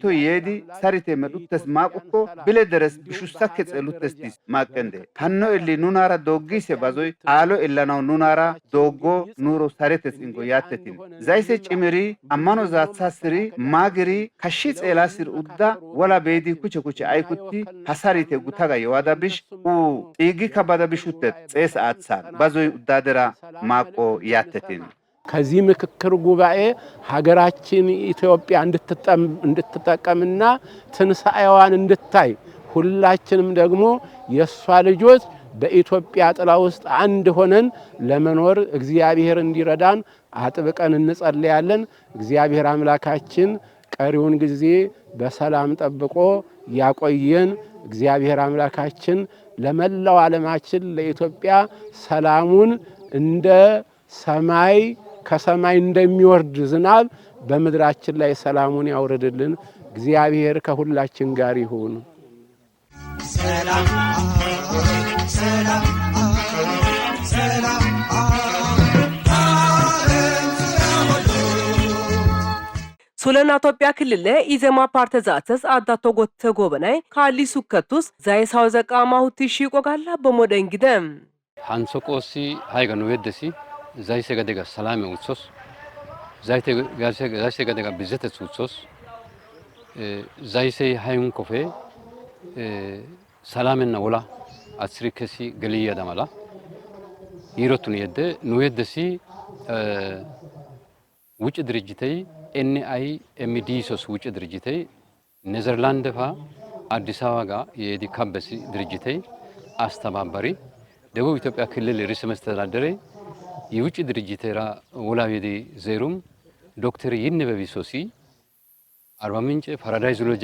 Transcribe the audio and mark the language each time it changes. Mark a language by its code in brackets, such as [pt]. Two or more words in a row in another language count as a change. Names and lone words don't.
[zwa] የዲ ሰሪቴ መዱተስ ማቁኮ ብለ ደረስ ቢሹሳከ ጸሉተስቲስ ማቀንደ ሃኖ እሊ ኑናራ ዶጊሴ ባዞይ አሎ ኢላናው ኑናራ ዶጎ ኑሮ ሰሪቴስ ኢንጎ ያተቲን ዛይሴ ጭምሪ አማኖ ዛትሳስሪ ማግሪ ከሺ ጼላስር ኡዳ ወላ ቤዲ ኩቸ አይኩቲ ሐሳሪቴ ጉታጋ የዋዳብሽ ኡ ጢጊ ከባዳብሹተ ጼስ አትሳር ባዞይ ኡዳደራ ማቆ ያተቲን [am] ከዚህ ምክክር ጉባኤ ሀገራችን ኢትዮጵያ እንድትጠቀምና ትንሳኤዋን እንድታይ ሁላችንም ደግሞ የሷ ልጆች በኢትዮጵያ ጥላ ውስጥ አንድ ሆነን ለመኖር እግዚአብሔር እንዲረዳን አጥብቀን እንጸልያለን። እግዚአብሔር አምላካችን ቀሪውን ጊዜ በሰላም ጠብቆ ያቆየን። እግዚአብሔር አምላካችን ለመላው ዓለማችን ለኢትዮጵያ ሰላሙን እንደ ሰማይ ከሰማይ እንደሚወርድ ዝናብ በምድራችን ላይ ሰላሙን ያውርድልን። እግዚአብሔር ከሁላችን ጋር ይሁን። ሰላም ሰላም ሰላም [zwa] ሱለና ኢትዮጵያ ክልል ኢዜማ ፓርቲ ዛተስ አዳቶ ጎተ ጎበናይ ካሊ ሱከቱስ ዛይሳው ዘቃማ ሁቲ ሺቆ ጋላ በሞደንግደም ሃንሶቆሲ ሃይገኑ ወደሲ ዛይሰ ገደጋ ሰላም ውሶስ ዛይሰ ገደጋ ብዘተ ውሶስ ዛይሰ ሃይን ኮፌ ሰላምና ወላ አስሪከሲ ገሊያ ደማላ ይሮቱን የደ ነው የደሲ ውጭ ድርጅተይ NIMDሶስ ውጭ ድርጅተይ ኔዘርላንድ ፋ አዲስ አበባ ጋር የዲካምበሲ ድርጅተይ አስተባባሪ ደቡብ ኢትዮጵያ ክልል [am] ርዕሰ መስተዳድር [zwa] የውጭ ድርጅተራ ወላቤዲ ዜሩም ዶክተር ይነበቢሶሲ አርባ ምንጭ ፓራዳይዝ ሎጂ